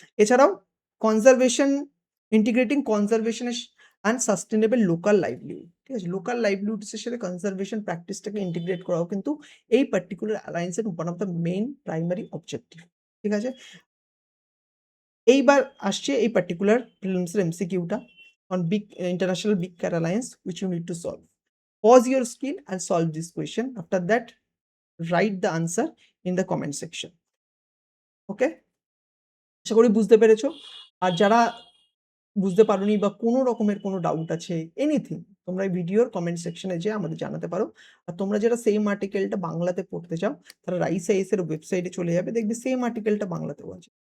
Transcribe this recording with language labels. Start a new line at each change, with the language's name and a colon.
Bangla: এছাড়াও conservation, integrating conservation and sustainable local livelihood, ঠিক আছে, লোকাল লাইভলিহুডসের সাথে কনজারভেশন প্র্যাকটিসটাকে ইন্টিগ্রেট করাও কিন্তু এই particular অ্যালায়েন্সের one of the main primary objective, ঠিক আছে। এইবার আসছে এই particular প্রিলিমসের এমসিকিউটা on big international big cat alliance
English: which you need to solve. Pause your screen and solve this question. After that, write the answer in the comment section.
Bangla: ওকে, আশা করি বুঝতে পেরেছো। আর যারা বুঝতে পারোনি বা কোনো রকমের কোনো ডাউট আছে, এনিথিং, তোমরা এই ভিডিওর কমেন্ট সেকশনে যেয়ে আমাদের জানাতে পারো। আর তোমরা যারা সেম আর্টিকেলটা বাংলাতে পড়তে চাও, তারা রাইস আইএস এর ওয়েবসাইটে চলে যাবে, দেখবে সেম আর্টিকেলটা বাংলাতেও আছে।